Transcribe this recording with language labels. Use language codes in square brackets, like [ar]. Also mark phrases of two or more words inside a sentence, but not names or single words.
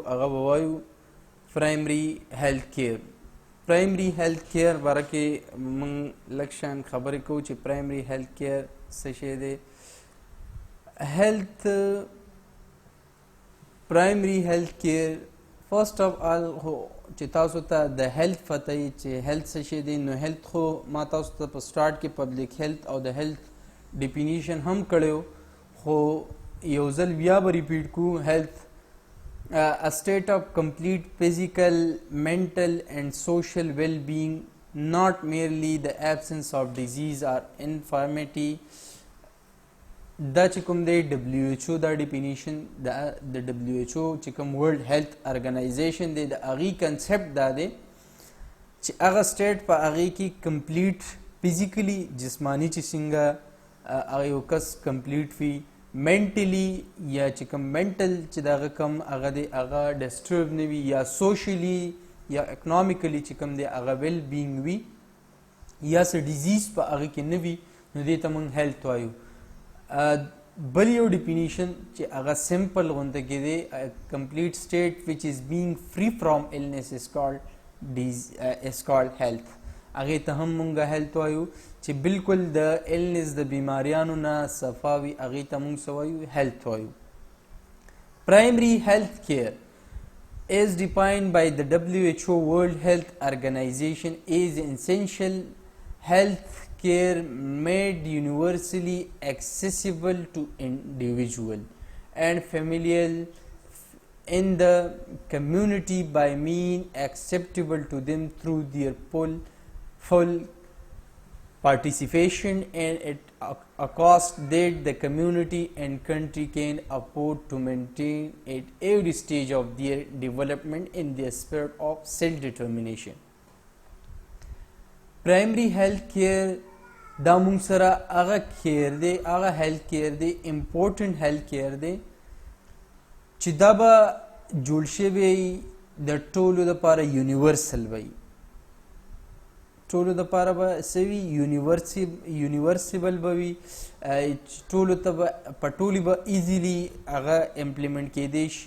[ps] هغه به وایو [en] primary health care. primary health care [ps] باره کې مونږ لږ شان خبرې کوو چې [en] primary health care [ps] څه شی دی. [en] health primary health care first of all [ps] چې تاسو ته د هیلث پته وي چې هیلث څه شی دی، نو هیلث خو ما تاسو ته په سټارټ کې [en] public health [ps] او د [en] health definition [ps] هم کړی، خو یو ځل بیا به ریپیټ کوو. [en] هیلث a state of complete physical, mental and social well-being, not merely the absence of disease or infirmity. [ps] دا چې کوم دی WHO دا ډیفینیشن د WHO چې کوم ورلډ هیلث ارګنایزیشن دی، د هغې کنسپټ دا دی چې هغه سټیټ په هغې کې [en] complete physically [ps] جسمانی چې څنګه هغه یو کس کمپلیټ وي، منټلی یا چې کوم منټل چې دغه کم هغه دی هغه ډسټرب نه وي، یا سوشلی یا اکنامیکلی چې کوم دی هغه [en] well being [ps] وي، یا څه ډیزیز په هغه کې نه وي، نو دې ته موږ هیلث وایو. بل یو ډیفینیشن چې هغه سمپل غونته کې دی، [en] complete state which is being free from illness is called health. [ps] هغې ته هم مونږ هیلث وایو چې بالکل د النس د بیماریانو نه صفا وي، هغې ته مونږ څه وایو؟ هیلث وایو. [en] primary health care is defined by the WHO World Health Organization is essential health care made universally accessible to individual and familial in the community by means acceptable to them through their full participation and at a cost that the community and country can afford to maintain at every stage of their development in the spirit of self-determination. Primary health care [ps] دا مونږ سره هغه کیر دی، هغه [en] health care [ps] دی، [en] important health care [ps] دی چې دا به جوړ شوی د ټولو دپاره یونیورسل وي. ټولو دپاره به څه وي؟ یونیورسیبل به وي، ټولو ته به په ټولې به ایزیلی هغه امپلیمنټ کیدی شي.